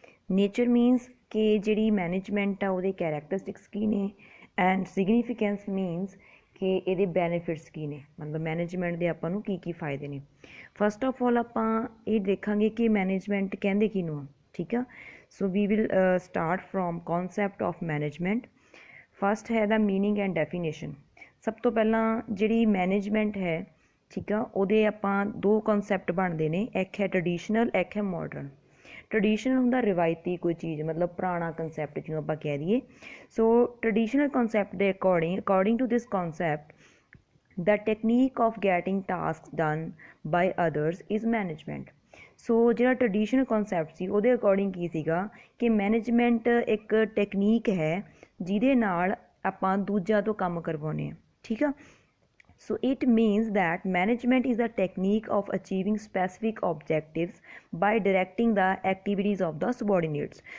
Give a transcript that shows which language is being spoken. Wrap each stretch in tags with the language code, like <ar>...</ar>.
<en>Nature means</en> <pa>कि ਜਿਹੜੀ management ਆ ਉਹਦੇ characteristics ਕੀ ਨੇ</pa> <en>and significance means</en> <pa>ਕਿ ਇਹਦੇ benefits ਕੀ ਨੇ, ਮਤਲਬ management ਦੇ ਆਪਾਂ ਨੂੰ ਕੀ ਫਾਇਦੇ ਨੇ।</pa> <en>First of all</en> <pa>ਆਪਾਂ ਇਹ ਦੇਖਾਂਗੇ ਕਿ management ਕਹਿੰਦੇ ਕਿਹਨੂੰ ਆ, ਠੀਕ ਆ।</pa> <en>So we will start from concept of management. First</en> <pa>ਹੈ ਦਾ</pa> <en>meaning and definition.</en> <pa>ਸਭ ਤੋਂ ਪਹਿਲਾਂ ਜਿਹੜੀ ਮੈਨੇਜਮੈਂਟ ਹੈ, ਠੀਕ ਆ, ਉਹਦੇ ਆਪਾਂ ਦੋ ਕਨਸੈਪਟ ਬਣਦੇ ਨੇ, ਇੱਕ ਹੈ ਟਰਡੀਸ਼ਨਲ, ਇੱਕ ਹੈ ਮਾਡਰਨ। ਟਰਡੀਸ਼ਨਲ ਹੁੰਦਾ ਰਿਵਾਇਤੀ ਕੋਈ ਚੀਜ਼, ਮਤਲਬ ਪੁਰਾਣਾ ਕਨਸੈਪਟ ਜਿਹਨੂੰ ਆਪਾਂ ਕਹਿ ਦਈਏ।</pa> <en>so traditional concept</en> <pa>ਦੇ</pa> <en>According to this concept the technique of getting tasks done by others is management।</en> <pa>ਸੋ ਜਿਹੜਾ ਟਰਡੀਸ਼ਨਲ ਕਨਸੈਪਟ ਸੀ ਉਹਦੇ ਅਕੋਰਡਿੰਗ ਕੀ ਸੀਗਾ ਕਿ ਮੈਨੇਜਮੈਂਟ ਇੱਕ ਟੈਕਨੀਕ ਹੈ ਜਿਹਦੇ ਨਾਲ ਆਪਾਂ ਦੂਜਿਆਂ ਤੋਂ ਕੰਮ ਕਰਵਾਉਂਦੇ ਹਾਂ, ਠੀਕ ਆ।</pa> <en>So it means that management is a technique of achieving specific objectives by directing the activities of the subordinates.</en>